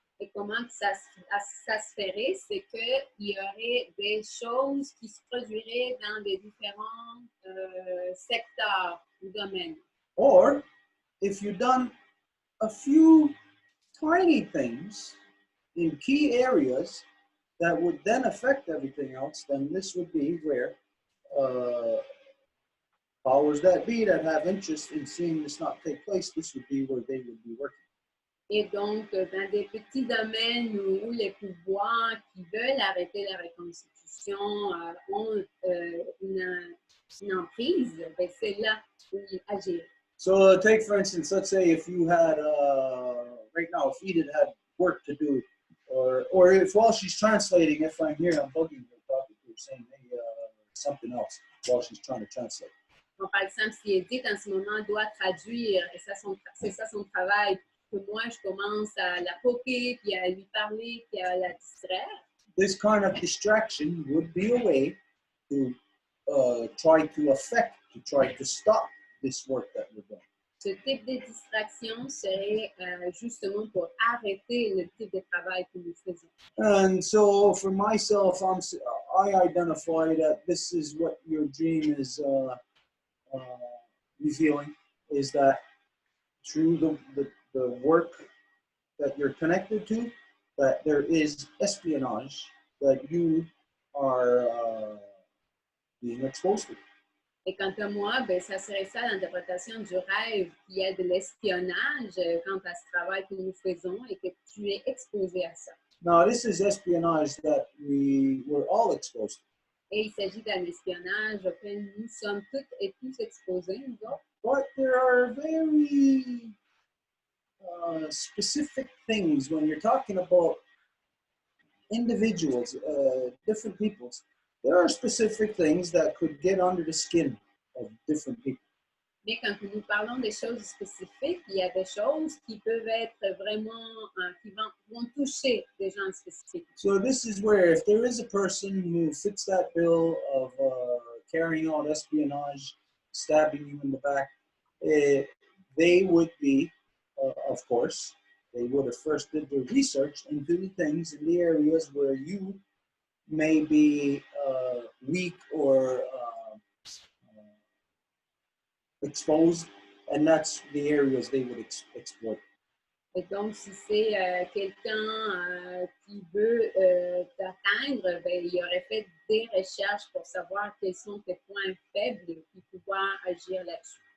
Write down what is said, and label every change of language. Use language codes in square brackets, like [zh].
[fr] Et comment ça se ferait, c'est qu'il y aurait des choses qui se produiraient dans des différents secteurs ou domaines. [en] Or, if you've done a few tiny things in key areas that would then affect everything else, then this would be where powers that be that have interest in seeing this not take place, this would be where they would be working. [fr] Et donc, dans des petits domaines où les pouvoirs qui veulent arrêter la reconstitution ont une emprise, ben c'est là où ils agissent. [en] So take, for instance, let's say if you had, right now, if Edith had work to do, or if while she's translating, if I'm here, I'm bugging her, probably saying, hey, something else while she's trying to translate. [fr] Donc, par exemple, si Edith, en ce moment, doit traduire, et c'est ça son travail, que moi, je commence à la poker, puis à lui parler, puis à la distraire. [en] This kind of distraction would be a way to try to stop this work that we're doing. [fr] Ce type de distraction serait justement pour arrêter le type de travail que nous faisons. [en] And so for myself, I identify that this is what your dream is revealing, is that through the work that you're connected to, that there is espionage that you are being exposed to. [fr] Et quant à moi, ben, ça serait ça l'interprétation du rêve, qui est de l'espionnage quant à ce travail que nous faisons et que tu es exposé à ça. [en] Now, this is espionage that we're all exposed to. [fr] Et il s'agit d'un espionnage auquel nous sommes toutes et tous exposés, nous autres. [en] But there are very specific things when you're talking about individuals, different peoples. There are specific things that could get under the skin of different people. [fr] Mais quand nous parlons des choses spécifiques, il y a des choses qui peuvent être vraiment, qui vont toucher des gens spécifiques. [en] So this is where if there is a person who fits that bill of carrying out espionage, stabbing you in the back, they would be, of course, they would have first did their research into the things in the areas where you may be weak or exposed, and that's the areas they would exploit. [fr] Et donc, si c'est quelqu'un qui veut t'atteindre, ben, il aurait fait des recherches pour savoir quels sont tes points faibles et pouvoir agir là-dessus.